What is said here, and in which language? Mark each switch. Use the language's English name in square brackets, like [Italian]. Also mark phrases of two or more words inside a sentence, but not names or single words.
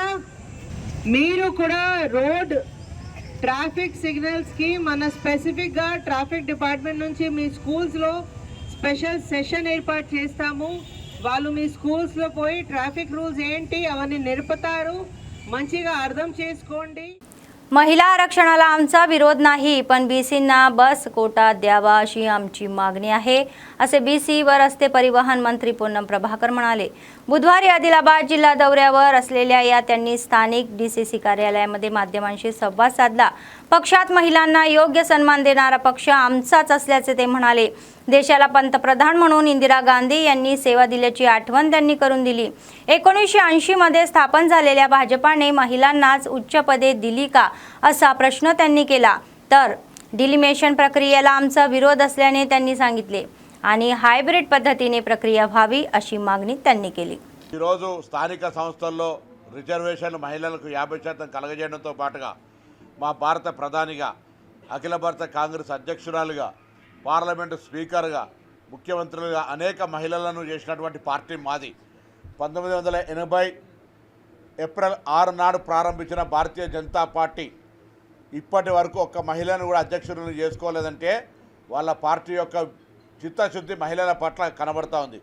[Telugu] మీరు కూడా [English] road traffic signals-ki [Telugu] మన స్పెసిఫిక్గా [English] traffic department [Telugu] నుంచి మీ స్కూల్స్లో [English] special session [Telugu] ఏర్పాటు చేస్తాము. వాళ్ళు మీ స్కూల్స్లో పోయి [English] traffic rules [Telugu] ఏంటి అవన్నీ నేర్పుతారు. మంచిగా అర్థం చేసుకోండి. [Marathi] महिला आरक्षणाला आमचा विरोध नाही, पण बीसींना बस कोटा द्यावा अशी आमची मागणी आहे, असे बीसी व रस्ते परिवहन मंत्री पोन्नम प्रभाकर म्हणाले. बुधवारी आदिलाबाद जिल्हा दौऱ्यावर असलेल्या या त्यांनी स्थानिक डीसीसी कार्यालयामध्ये माध्यमांशी संवाद साधला. पक्षात महिलांना योग्य सन्मान देणारा पक्ष आमचाच असल्याचे ते म्हणाले. देशाला पंतप्रधान म्हणून इंदिरा गांधी यांनी सेवा दिल्याची आठवण त्यांनी करून दिली. 1980 मध्ये स्थापन झालेल्या भाजपाने महिलांनाच उच्च पदे दिली का असा प्रश्न त्यांनी केला. तर डिलिमिशन प्रक्रियेला आमचा विरोध असल्याने त्यांनी सांगितले आणि हायब्रिड पद्धतीने प्रक्रिया व्हावी अशी मागणी त्यांनी केली. [Telugu] ఈ రోజు స్థానిక సంస్థల్లో రిజర్వేషన్లు మహిళలకు 50% కలగజేయడంతో పాటుగా మా భారత ప్రధానిగా, అఖిల భారత కాంగ్రెస్ అధ్యక్షురాలుగా, [English] parliament speaker-ga, [Telugu] ముఖ్యమంత్రులుగా అనేక మహిళలను చేసినటువంటి పార్టీ మాది. 1980 ఏప్రిల్ 6 నాడు ప్రారంభించిన భారతీయ జనతా పార్టీ ఇప్పటి వరకు ఒక్క మహిళను కూడా అధ్యక్షులను చేసుకోలేదంటే వాళ్ళ పార్టీ యొక్క చిత్తశుద్ధి మహిళల పట్ల కనబడుతూ ఉంది.